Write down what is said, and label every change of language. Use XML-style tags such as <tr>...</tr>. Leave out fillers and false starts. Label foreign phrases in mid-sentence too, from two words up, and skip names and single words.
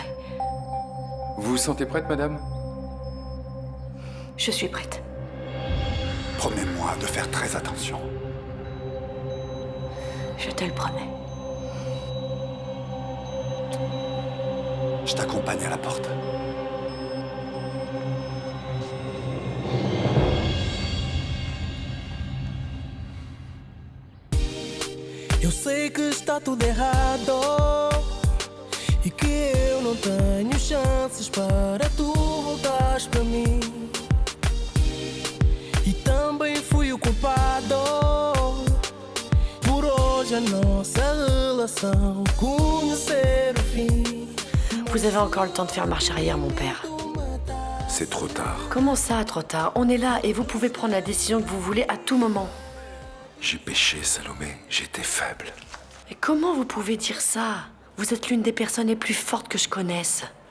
<fr>Vous vous sentez prête, madame? Je suis prête. Promets-moi de faire très attention. Je te le promets. Je t'accompagne à la porte.</fr> <pt>Eu sei que está tudo errado e que eu não tenho chances para tu voltares para mim. E também fui o culpado por hoje a nossa relação conhecer o fim.</pt> <fr>Vous avez encore le temps de faire marche arrière, mon père. C'est trop tard. Comment ça, trop tard? On est là et vous pouvez prendre la décision que vous voulez à tout moment. J'ai péché, Salomé. J'étais faible. Et comment vous pouvez dire ça? Vous êtes l'une des personnes les plus fortes que je connaisse.</fr>